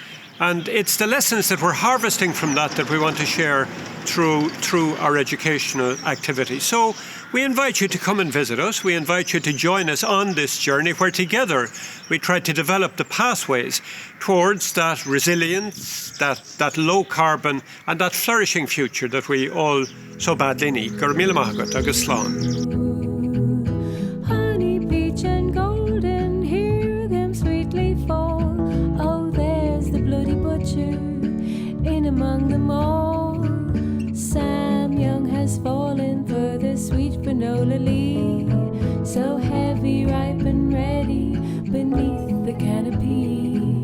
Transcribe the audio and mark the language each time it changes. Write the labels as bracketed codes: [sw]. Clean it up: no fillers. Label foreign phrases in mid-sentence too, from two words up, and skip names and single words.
[en] And it's the lessons that we're harvesting from that we want to share through our educational activities. So we invite you to come and visit us. We invite you to join us on this journey where together we try to develop the pathways towards that resilience, that low carbon and that flourishing future that we all so badly need. [ga] Gur míle maith agat, agus slán. [en] Honey, peach and golden, hear them sweetly fall. Oh, there's the bloody butcher in among them all. Sam Young has fallen for the sweet granola leaf, so heavy, ripe and ready beneath the canopy.